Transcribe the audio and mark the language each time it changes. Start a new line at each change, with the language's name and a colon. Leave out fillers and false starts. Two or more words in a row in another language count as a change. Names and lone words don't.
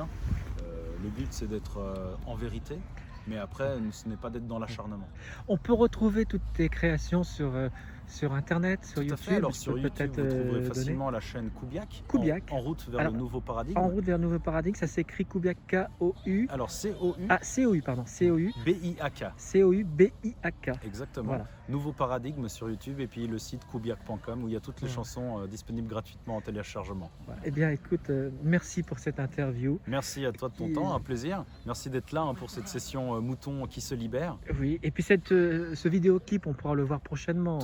French: Le but, c'est d'être en vérité. Mais après, ce n'est pas d'être dans l'acharnement. On peut retrouver toutes tes créations sur Internet, sur YouTube. Fait. Alors sur YouTube, vous trouverez facilement la chaîne Koubiak. En route vers le nouveau paradigme. En route vers le nouveau paradigme, ça s'écrit Koubiak, K-O-U. Alors C-O-U. Ah, C-O-U, pardon. C-O-U. B-I-A-K. C-O-U-B-I-A-K. Exactement. Voilà. Nouveau paradigme sur YouTube et puis le site koubiak.com où il y a toutes les chansons disponibles gratuitement en téléchargement. Voilà. Eh bien, écoute, merci pour cette interview. Merci à toi de ton temps, un plaisir. Merci d'être là pour cette session mouton qui se libère. Oui, et puis ce vidéoclip, on pourra le voir prochainement.